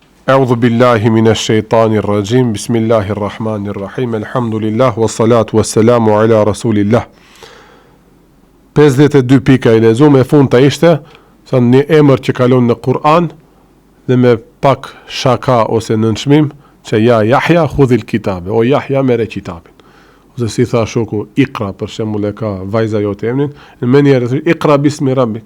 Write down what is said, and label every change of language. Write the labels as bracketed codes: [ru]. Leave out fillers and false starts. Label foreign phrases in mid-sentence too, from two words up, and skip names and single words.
[ar] أعوذ بالله من الشيطان الرجيم. بسم الله الرحمن الرحيم. الحمد لله والصلاة والسلام على رسول الله. [sq] 52 pika I lexuam e fundta ishte thënë një emër që kalon në Kur'an dhe me pak shaka ose nënçmim që [ar] يا يحيى خذ الكتاب, [sq] o Yahya merre kitabin. Ose si tha shoku Iqra, për shembull e ka vajza jote emrin, më njëherë [ar] اقرأ باسم ربك.